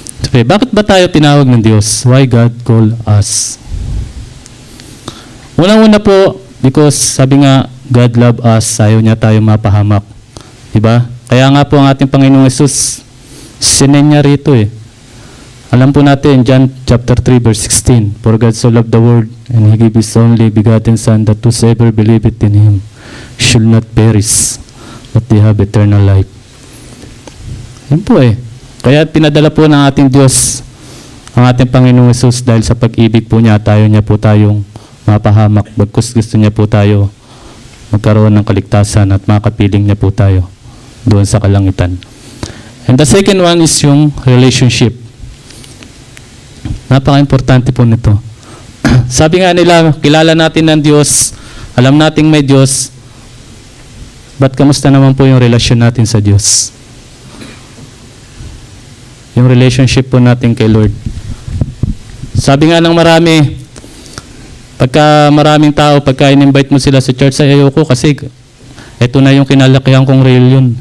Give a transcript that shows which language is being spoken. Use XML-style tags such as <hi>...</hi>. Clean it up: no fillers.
<tl>Sabi, bakit ba tayo tinawag ng Diyos?</tl> <en>Why God called us?</en> <tl>Unang-una po, because sabi nga, God love us, ayaw niya tayo mapahamak. Diba? Kaya nga po ang ating Panginoong Yesus, sinen niya rito eh. Alam po natin,</tl> <en>John chapter 3 verse 16, For God so loved the world, and He gave His only begotten Son, that whosoever believeth in Him should not perish, but they have eternal life.</en> <tl>Yan po eh. Kaya pinadala po ng ating Diyos ang ating Panginoong Yesus dahil sa pag-ibig po niya, tayo niya po tayong mapahamak. Bagkus gusto niya po tayo magkaroon ng kaligtasan at makapiling niya po tayo doon sa kalangitan.</tl> <en>And the second one is yung relationship.</en> <tl>Napaka-importante po nito. Sabi nga nila, kilala natin ng Diyos, alam nating may Diyos, but kamusta naman po yung relasyon natin sa Diyos? Yung relationship po natin kay Lord. Sabi nga ng marami, pagka maraming tao, pagka in-invite mo sila sa church, ay ayoko kasi ito na yung kinalakihan kong reliyon.</tl>